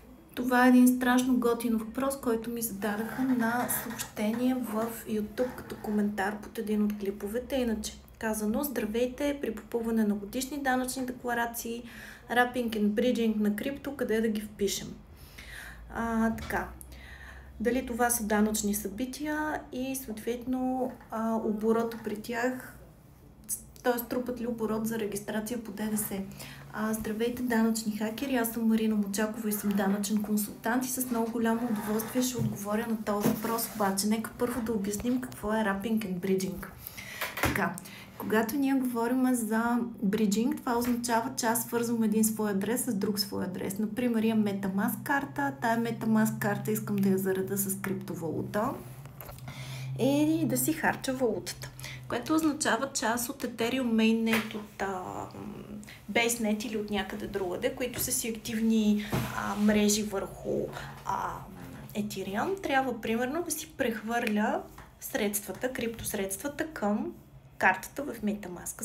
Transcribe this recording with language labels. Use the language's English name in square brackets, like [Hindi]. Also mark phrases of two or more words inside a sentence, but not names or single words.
[Bulgarian] Това е един страшно готин въпрос, който ми зададаха на съобщение в YouTube като коментар под един от клиповете. Иначе казано, здравейте, при попълване на годишни данъчни декларации, [English] wrapping and bridging [Bulgarian] на крипто, къде да ги впишем. Така. Дали това са данъчни събития и съответно оборота при тях, т.е. трупат ли оборот за регистрация по ДДС. Здравейте, данъчни хакери, аз съм Марина Мочакова и съм данъчен консултант и с много голямо удоволствие ще отговоря на този въпрос, обаче нека първо да обясним какво е [English] wrapping and bridging. [Bulgarian] Така, когато ние говорим за бриджинг, това означава, че аз свързвам един свой адрес с друг свой адрес. Например, имам MetaMask карта, тая MetaMask карта искам да я зареда с криптовалута и да си харча валутата, което означава част от Ethereum Mainnet, от BaseNet или от някъде другаде, които са си активни мрежи върху Ethereum, трябва примерно да си прехвърля средствата, криптосредствата към картата в MetaMask.